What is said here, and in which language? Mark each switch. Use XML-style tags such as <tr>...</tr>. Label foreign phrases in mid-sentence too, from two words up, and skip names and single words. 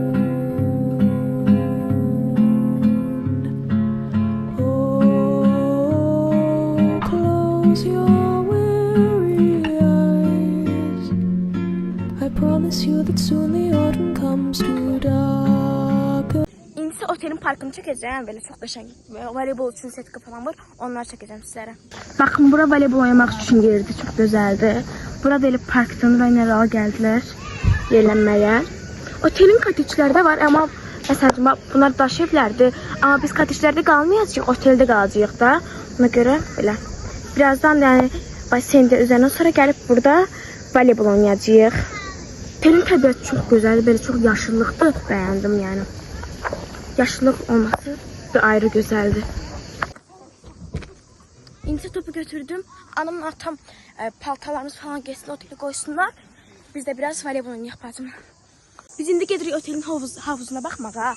<en>Oh, close your weary eyes. I promise you that soon the autumn comes to darken.</en> <az>İndi otelin parkını çəkəcəm. Belə çox qəşəng voleybol üçün setka falan var. Onları çəkəcəm sizlərə. Baxın, bura voleybol oynamaq üçün yerdir. Çox gözəldir. Burada elə parkdan raynalar gəldilər yerlənməyə. Otelin koteçləri də var, amma məsələn bunlar daş evlərdir. Amma biz koteçlərdə qalmayacağıq, oteldə qalacağıq da. Ona görə belə. Birazdan yəni basendə üzərindən sonra gəlib burada voleybol oynayacağıq. Otelin təbiəti çox gözəldir, belə çox yaşıllıqdır. Bəyəndim yəni.</az> <tr>Yaşlılık olması bir ayrı güzeldi.</tr> <az>İnci topu götürdüm.</az> <tr>Anamla atam paltalarımız falan geçsin otele koysunlar. Biz de biraz voleybol yapacağım.</tr> <az>Biz indi gedirik otelin havuzuna</az> <tr>bakmağa.</tr>